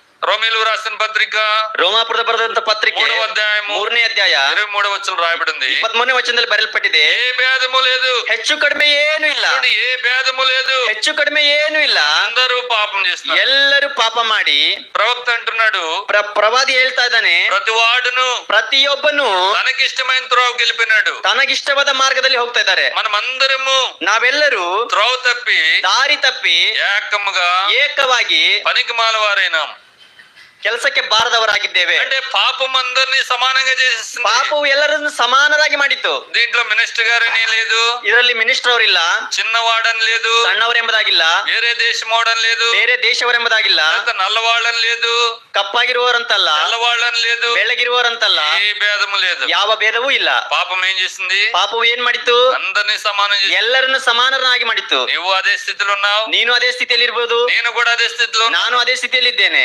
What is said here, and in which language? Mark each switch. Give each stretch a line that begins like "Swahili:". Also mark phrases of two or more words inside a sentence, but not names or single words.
Telugu: రోమీలు రాసిన పత్రిక
Kannada: ರೋಮಾಪುರದ ಬರೆದಂತ ಪತ್ರಿಕೆ
Telugu: 3వ అధ్యాయము
Kannada: 3ನೇ ಅಧ್ಯಾಯ
Telugu: 23వ వచనం రాయబడింది.
Kannada: 23ನೇ ವಚನದಲ್ಲಿ ಬರೆಯಲ್ಪಟ್ಟಿದೆ,
Telugu: ఏ భేదము లేదు,
Kannada: ಹೆಚ್ಚು ಕಡಿಮೆ ಏನು ಇಲ್ಲ,
Telugu: చూడండి, ఏ భేదము లేదు,
Kannada: ಹೆಚ್ಚು ಕಡಿಮೆ ಏನು ಇಲ್ಲ,
Telugu: అందరూ పాపం చేస్తున్నారు.
Kannada: ಎಲ್ಲರೂ ಪಾಪ ಮಾಡಿ.
Telugu: ప్రవక్త అంటున్నాడు,
Kannada: ಪ್ರವಾದಿ ಹೇಳ್ತಾ ಇದ್ದಾನೆ,
Telugu: ప్రతి వాడును
Kannada: ಪ್ರತಿಯೊಬ್ಬನು
Telugu: తనకిష్టమైన త్రోవ గెలిపినాడు.
Kannada: ತನಗಿಷ್ಟವಾದ ಮಾರ್ಗದಲ್ಲಿ ಹೋಗ್ತಾ ಇದ್ದಾರೆ.
Telugu: మనమందరము
Kannada: ನಾವೆಲ್ಲರೂ
Telugu: త్రోవ తప్పి
Kannada: ದಾರಿ ತಪ್ಪಿ
Telugu: ఏకముగా
Kannada: ಏಕವಾಗಿ
Telugu: పనికి మాలవారైనాం.
Kannada: ಕೆಲಸಕ್ಕೆ ಬಾರದವರಾಗಿದ್ದೇವೆ.
Telugu: అంటే పాపం అందరినీ సమానంగా చేసేస్తుంది.
Kannada: ಪಾಪವು ಎಲ್ಲರನ್ನು ಸಮಾನರಾಗಿ ಮಾಡಿತ್ತು.
Telugu: దీంట్లో మినిస్టర్ గారని లేదు,
Kannada: ಇದರಲ್ಲಿ ಮಿನಿಸ್ಟರ್ ಅವರಿಲ್ಲ,
Telugu: చిన్నవాడని లేదు,
Kannada: ಸಣ್ಣವರೆಂಬುದಾಗಿಲ್ಲ,
Telugu: వేరే దేశమోడని లేదు,
Kannada: ಬೇರೆ ದೇಶವರೆಂಬುದಾಗಿಲ್ಲ,
Telugu: నల్లవాళ్ళని లేదు,
Kannada: ಕಪ್ಪಾಗಿರುವವರಂತಲ್ಲ,
Telugu: తెల్లవాళ్ళని లేదు,
Kannada: ಬೆಳ್ಳಗಿರುವವರಂತಲ್ಲ,
Telugu: ఏ భేదము లేదు.
Kannada: ಯಾವ ಭೇದವೂ ಇಲ್ಲ.
Telugu: పాపం ఏం చేసింది?
Kannada: ಪಾಪವು ಏನ್ ಮಾಡಿತ್ತು?
Telugu: అందరినీ సమానం చేసింది.
Kannada: ಎಲ್ಲರನ್ನು ಸಮಾನರನ್ನಾಗಿ ಮಾಡಿತ್ತು.
Telugu: నువ్వు అదే స్థితిలో ఉన్నావు,
Kannada: ನೀನು ಅದೇ ಸ್ಥಿತಿಯಲ್ಲಿ ಇರ್ಬೋದು,
Telugu: నేను కూడా అదే స్థితిలో
Kannada: ನಾನು ಅದೇ ಸ್ಥಿತಿಯಲ್ಲಿ ಇದ್ದೇನೆ.